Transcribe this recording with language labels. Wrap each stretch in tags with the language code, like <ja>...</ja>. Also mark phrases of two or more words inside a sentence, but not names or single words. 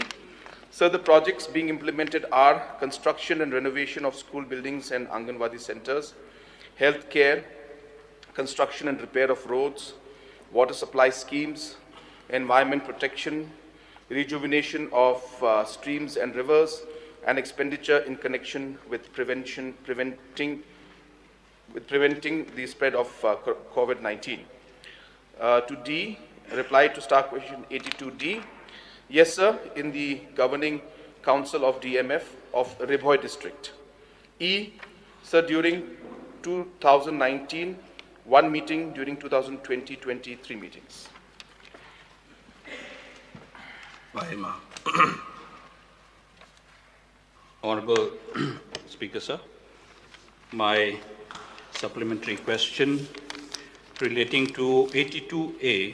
<en>Sir, the projects being implemented are construction and renovation of school buildings and Anganwadi centers, healthcare, construction and repair of roads, water supply schemes, environment protection, rejuvenation of streams and rivers, and expenditure in connection with preventing the spread of COVID-19. To D, reply to star question 82D. Yes, sir, in the governing council of DMF of Ribhoi district. E, sir, during 2019, 1 meeting, during 2020, 3 meetings. Honorable Speaker, sir, my supplementary question relating to 82A.</en>